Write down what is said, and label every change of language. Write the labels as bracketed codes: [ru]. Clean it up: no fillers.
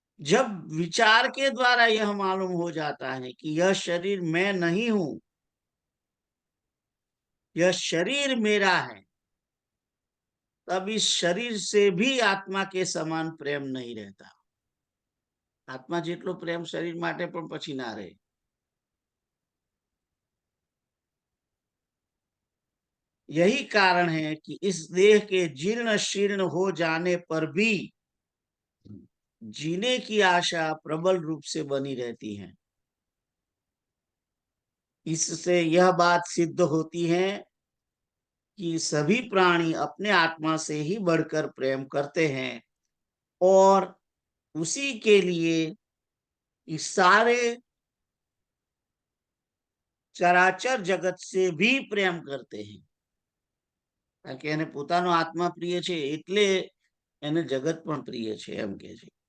[hi] जब विचार के द्वारा यह मालूम हो जाता है कि यह शरीर मैं नहीं हूं, यह शरीर मेरा है, तब इस शरीर से भी आत्मा के समान प्रेम नहीं रहता। [gu] आत्मा જેટલો પ્રેમ શરીર માટે પણ પછી ના રહે। [hi] यही कारण है कि इस देह के जीर्ण शीर्ण हो जाने पर भी जीने की आशा प्रबल रूप से बनी रहती है। इससे यह बात सिद्ध होती है कि सभी प्राणी अपने आत्मा से ही बढ़कर प्रेम करते हैं और उसी के लिए इस सारे चराचर जगत से भी प्रेम करते हैं। [gu] કારણ કે એને પોતાનો આત્મા પ્રિય છે એટલે એને જગત પણ પ્રિય છે, એમ કે છે।